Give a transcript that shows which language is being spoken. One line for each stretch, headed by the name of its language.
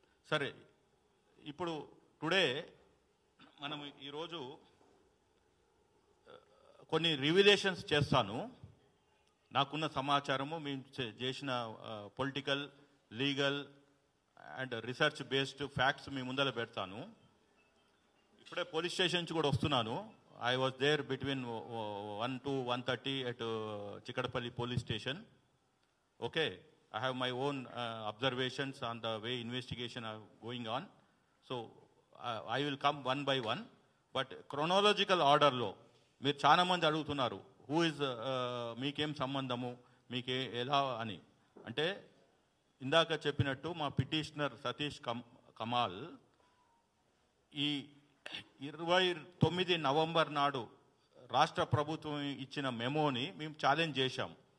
Telugu: సరే, ఇప్పుడు టుడే మనం ఈరోజు కొన్ని రివిలేషన్స్ చేస్తాను. నాకున్న సమాచారము మేము చేసిన political, legal and research based facts మీ ముందర పెడతాను. ఇప్పుడే పోలీస్ స్టేషన్ నుంచి కూడా వస్తున్నాను.
English: I was there between 1 to 1:30 at Chikadapalli police station. Okay, I have my own observations on the way investigation are going on. So I will come one by one. But chronological order
Telugu: లో మీరు చాలా మంది అడుగుతున్నారు, who is మీకేం సంబంధము, మీకే ఎలా అని. అంటే ఇందాక చెప్పినట్టు మా పిటిషనర్ సతీష్ కమాల్ ఈ 29 నవంబర్ నాడు రాష్ట్ర ప్రభుత్వం ఇచ్చిన మెమోని మేము ఛాలెంజ్ చేశాం.